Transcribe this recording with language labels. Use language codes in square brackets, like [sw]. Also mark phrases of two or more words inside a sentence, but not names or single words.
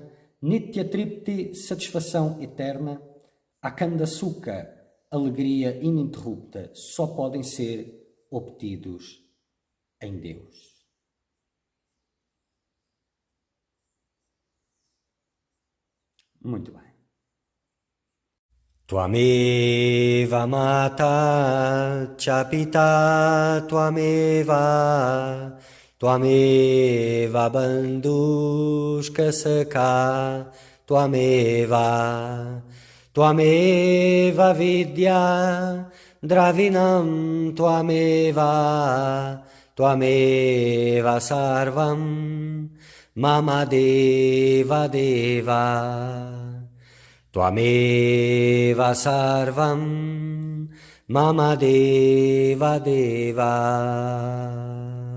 [sa] नित्य तृप्ति, [pt] satisfação eterna. [sa] अखण्ड सुख, [pt] alegria ininterrupta, só podem ser obtidos em Deus. Muito bem. [sa] त्वमेव माता च पिता त्वमेव त्वमेव बन्धुश्च सखा त्वमेव त्वमेव विद्या द्रविणं त्वमेव त्वमेव सर्वं मम देव देव त्वमेव सर्वं मम देव देव